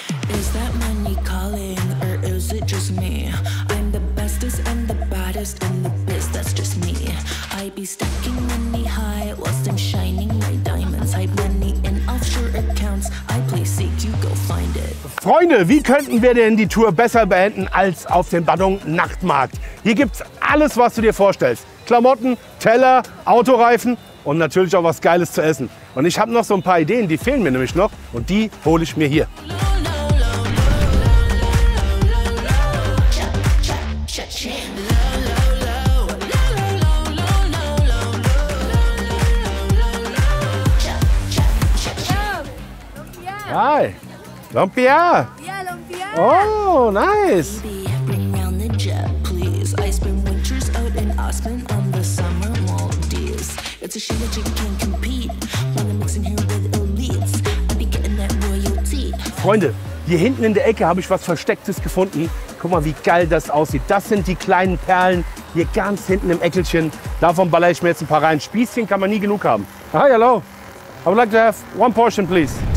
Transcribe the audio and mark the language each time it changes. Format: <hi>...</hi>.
<en>Is that money calling or is it just me? I'm the bestest and the baddest in the biz, that's just me. I be stacking money high whilst I'm shining my diamonds. Hype money in offshore accounts. I play safe, you go find it.</en> <de>Freunde, wie könnten wir denn die Tour besser beenden als auf dem Badung Nachtmarkt? Hier gibt's alles, was du dir vorstellst. Klamotten, Teller, Autoreifen und natürlich auch was Geiles zu essen. Und ich habe noch so ein paar Ideen, die fehlen mir nämlich noch und die hole ich mir hier.</de> <en>Hi, Lumpia. Yeah, Lumpia. Oh, nice. Bring round the jet, please. I spend winters out in Aspen on the summer Maldives. It's a shame that you can't compete when I'm mixing here with elites. I be getting that royalty.</en> <de>Freunde, hier hinten in der Ecke habe ich was Verstecktes gefunden. Guck mal, wie geil das aussieht. Das sind die kleinen Perlen hier ganz hinten im Eckelchen. Davon baller ich mir jetzt ein paar rein. Spießchen kann man nie genug haben.</de> <en>Hi, hello. I would like to have one portion, please.</en>